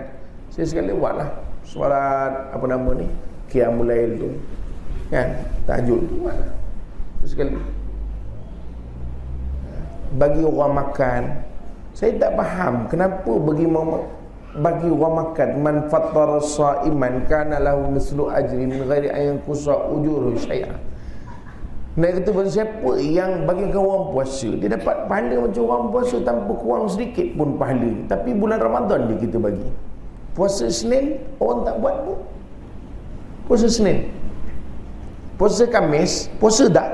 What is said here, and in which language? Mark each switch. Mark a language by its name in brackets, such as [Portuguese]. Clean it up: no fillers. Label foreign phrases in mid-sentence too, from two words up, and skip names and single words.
[Malay] Saya sekali buatlah solat apa nama ni [Arabic] قيام الليل [Malay] tu kan, tahajud tu buatlah sekali. Bagi orang makan, saya tak faham kenapa bagi orang makan, [Arabic] من فطر صائما كان له مثل أجر من غير أن ينقص أجور شيئا. [Malay] Nak kata bagi siapa yang bagikan orang puasa, dia dapat pahala macam orang puasa tanpa kurang sedikit pun pahala. Tapi bulan Ramadan je kita bagi. Puasa Senin orang tak buat pun. Puasa Senin. Puasa Khamis, puasa tak?